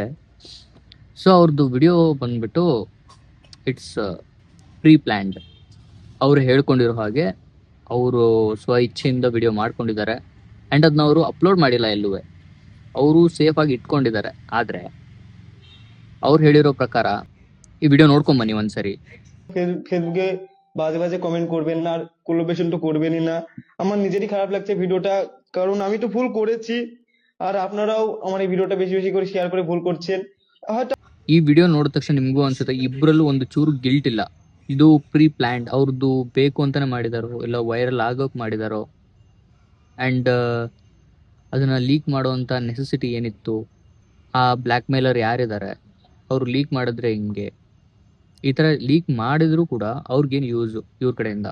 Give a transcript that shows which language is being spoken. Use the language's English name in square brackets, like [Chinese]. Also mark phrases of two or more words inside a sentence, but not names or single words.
[Kannada] ಸೊ ಅವ್ರದ್ದು ವಿಡಿಯೋ ಬಂದ್ಬಿಟ್ಟು [English] it's pre planned. [Kannada] ಅವರು ಹೇಳ್ಕೊಂಡಿರೋ ಹಾಗೆ ಅವರು ಸ್ವ ಇಚ್ಛೆಯಿಂದ ವಿಡಿಯೋ ಮಾಡ್ಕೊಂಡಿದ್ದಾರೆ ಆ್ಯಂಡ್ ಅದನ್ನ ಅವರು ಅಪ್ಲೋಡ್ ಮಾಡಿಲ್ಲ ಎಲ್ಲೂ. ಅವರು ಸೇಫ್ ಆಗಿ ಇಟ್ಕೊಂಡಿದ್ದಾರೆ. ಆದರೆ ಅವ್ರು ಹೇಳಿರೋ ಪ್ರಕಾರ ಈ ವಿಡಿಯೋ ನೋಡ್ಕೊಂಡ್ ಬನ್ನಿ ಒಂದ್ಸರಿ। [Bangla] ফেসবুকে বাজে বাজে কমেন্ট করবেন না, আর কোলাবোরেশন তো করবেনই না। আমার নিজেরই খারাপ লাগছে ভিডিওটা, কারণ আমি তো ভুল করেছি, আর আপনারাও আমার এই ভিডিওটা বেশি বেশি করে শেয়ার করে ভুল করছেন। হয়তো [Kannada] ಈ ವಿಡಿಯೋ ನೋಡಿದ ತಕ್ಷಣ ನಿಮಗೂ ಅನ್ಸುತ್ತೆ ಇಬ್ಬರಲ್ಲೂ ಒಂದು ಚೂರು ಗಿಲ್ಟ್ ಇಲ್ಲ, ಇದು [English] pre planned, [Kannada] ಅವ್ರದ್ದು ಬೇಕು ಅಂತಾನೆ ಮಾಡಿದಾರೋ ಇಲ್ಲ ವೈರಲ್ ಆಗೋಕೆ ಮಾಡಿದಾರೋ, ಆ್ಯಂಡ್ ಅದನ್ನ ಲೀಕ್ ಮಾಡುವಂಥ ನೆಸೆಸಿಟಿ ಏನಿತ್ತು, ಆ [English] black mailer [Kannada] ಯಾರಿದ್ದಾರೆ, ಅವರು ಲೀಕ್ ಮಾಡಿದ್ರೆ ಹಿಂಗೆ, ಈ ಥರ ಲೀಕ್ ಮಾಡಿದ್ರು ಕೂಡ ಅವ್ರಿಗೇನು ಯೂಸು ಇವ್ರ ಕಡೆಯಿಂದ?